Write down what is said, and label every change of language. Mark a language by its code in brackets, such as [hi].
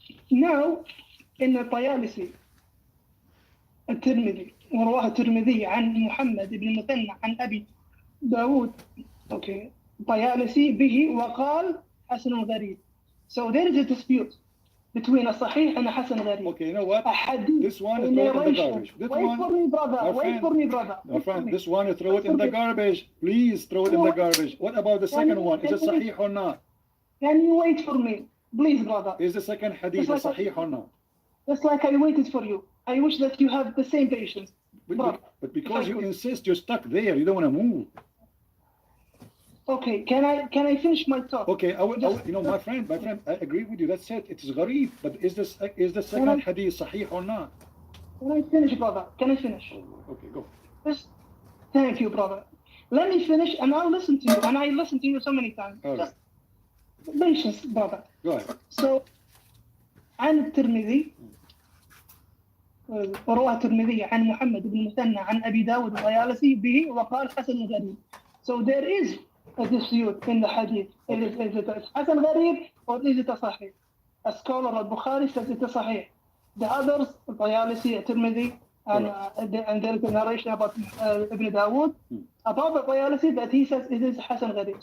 [en] Now, in the Tayalisi, [ar] الترمذي ورواه الترمذي عن محمد بن المثنى عن أبي داود طيالسي به وقال حسن غريب. [en] So there is a dispute between a Sahih and a Hasan Gharib. Okay, you know what? This one is throw it in the garbage. Wait for me, brother. My friend, this one is throw it in the garbage. Please throw it in the garbage. What about the second one? Is it Sahih or not? Can you wait for me? Please, brother. Is the second hadith Sahih or not? Just like I waited for you. I wish that you have the same patience. But because you insist, you're stuck there. You don't want to move. Okay, can I finish my talk? Okay, I will, you know, my friend, I agree with you. That's it. It's gharib. But is the second hadith sahih or not? Can I finish, brother? Can I finish? Okay, go. Thank you, brother. Let me finish, and I'll listen to you. And I listened to you so many times. Okay. Just patience, brother. Go ahead. So, [ar] عن الترمذي وروى الترمذي عن محمد بن المثنى عن أبي داود الطيالسي به وقال حسن غريب. [en] So there is a dispute in the hadith. Is it Hasan Gharib or is it a Sahih? a scholar al-Bukhari says it is sahih. The others, Tayalisi, Tirmidhi, and there is a narration about Ibn Dawood, about the Tayalisi that he says it is Hasan Gharib.